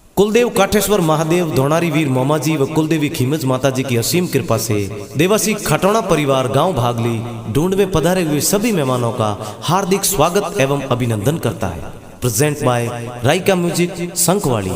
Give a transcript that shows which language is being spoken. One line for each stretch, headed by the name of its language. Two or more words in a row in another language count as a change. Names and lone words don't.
Hindi: कुलदेव काठेश्वर महादेव धोणारी वीर मोमाजी व कुलदेवी खीमज माता जी की असीम कृपा से देवासी खटौना परिवार गांव भागली ढूंढ में पधारे हुए सभी मेहमानों का हार्दिक स्वागत एवं अभिनंदन करता है।
English: present by Raika music Sankwadi.